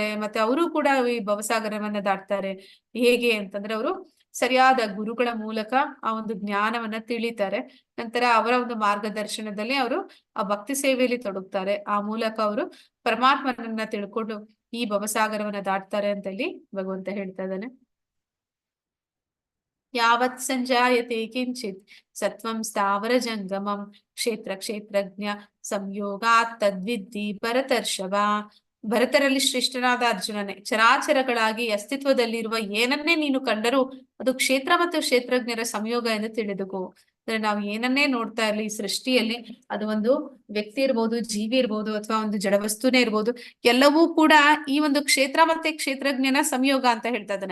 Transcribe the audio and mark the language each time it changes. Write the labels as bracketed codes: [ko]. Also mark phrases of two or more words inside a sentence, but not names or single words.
[kn] ಮತ್ತೆ ಅವರು ಕೂಡ ಈ ಭವಸಾಗರವನ್ನ ದಾಟ್ತಾರೆ. ಹೇಗೆ ಅಂತಂದ್ರೆ ಅವರು ಸರಿಯಾದ ಗುರುಗಳ ಮೂಲಕ ಆ ಒಂದು ಜ್ಞಾನವನ್ನ ತಿಳಿತಾರೆ. ನಂತರ ಅವರ ಒಂದು ಮಾರ್ಗದರ್ಶನದಲ್ಲಿ ಅವರು ಆ ಭಕ್ತಿ ಸೇವೆಯಲ್ಲಿ ತೊಡಗ್ತಾರೆ. ಆ ಮೂಲಕ ಅವರು ಪರಮಾತ್ಮನನ್ನ ತಿಳ್ಕೊಂಡು ಈ ಭವಸಾಗರವನ್ನ ದಾಟ್ತಾರೆ ಅಂತ ಇಲ್ಲಿ ಭಗವಂತ ಹೇಳ್ತಾ ಇದ್ದಾನೆ. [sa] ಯಾವತ್ ಸಂಜಾಯತೆ ಕಿಂಚಿತ್ ಸತ್ವಂ ಸ್ಥಾವರ ಜಂಗಮಂ ಕ್ಷೇತ್ರ ಕ್ಷೇತ್ರಜ್ಞ ಸಂಯೋಗಾತ್ ತದ್ವಿದ್ಧಿ ಭರತರ್ಷಭ. [kn] ಭರತರಲ್ಲಿ ಶ್ರೇಷ್ಠನಾದ ಅರ್ಜುನನೇ, ಚರಾಚರಗಳಾಗಿ ಅಸ್ತಿತ್ವದಲ್ಲಿರುವ ಏನನ್ನೇ ನೀನು ಕಂಡರೂ ಅದು ಕ್ಷೇತ್ರ ಮತ್ತು ಕ್ಷೇತ್ರಜ್ಞರ ಸಂಯೋಗ ಎಂದು ತಿಳಿದುಕೋ. ಅಂದ್ರೆ ನಾವು ಏನನ್ನೇ ನೋಡ್ತಾ ಇರ್ಲಿ ಈ ಸೃಷ್ಟಿಯಲ್ಲಿ, ಅದು ಒಂದು ವ್ಯಕ್ತಿ ಇರ್ಬೋದು, ಜೀವಿ ಇರ್ಬೋದು, ಅಥವಾ ಒಂದು ಜಡವಸ್ತುನೇ ಇರ್ಬೋದು, ಎಲ್ಲವೂ ಕೂಡ ಈ ಒಂದು ಕ್ಷೇತ್ರ ಮತ್ತೆ ಕ್ಷೇತ್ರಜ್ಞನ ಸಂಯೋಗ ಅಂತ ಹೇಳ್ತಾ ಇದ್ದಾನೆ.